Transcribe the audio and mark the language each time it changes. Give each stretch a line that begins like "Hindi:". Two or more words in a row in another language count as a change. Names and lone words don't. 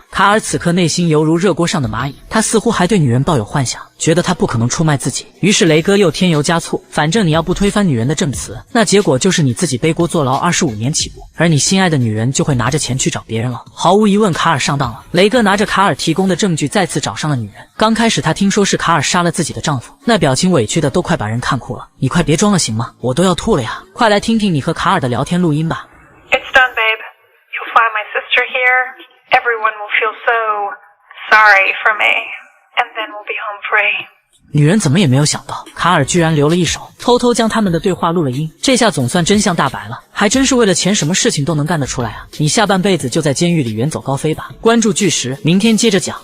Chinese: 卡爾此刻內心猶如熱鍋上的螞蟻，他似乎還對女人抱有幻想，覺得他不可能出賣自己。於是雷哥又添油加醋，反正你要不推翻女人的證詞，那結果就是你自己背鍋坐牢25年起步，而你心愛的女人就會拿着錢去找別人了。毫無疑問，卡爾上當了。雷哥拿着卡爾提供的證據再次找上了女人。剛開始他聽說是卡爾殺了自己的丈夫，那表情委屈的都快把人看哭了。你快別裝了行嗎？我都要吐了呀！快來聽聽你和卡爾的聊天錄音吧。
English: It's done, babe. You'll find my sister here. Everyone will feel so sorry for me, and then we'll be home free.
Chinese: 女人怎麼也沒有想到，卡爾居然留了一手，偷偷將他們的對話錄了音。這下總算真相大白了，還真是為了錢什麼事情都能幹得出來啊！你下半輩子就在監獄裡遠走高飛吧。關注巨石，明天接着講。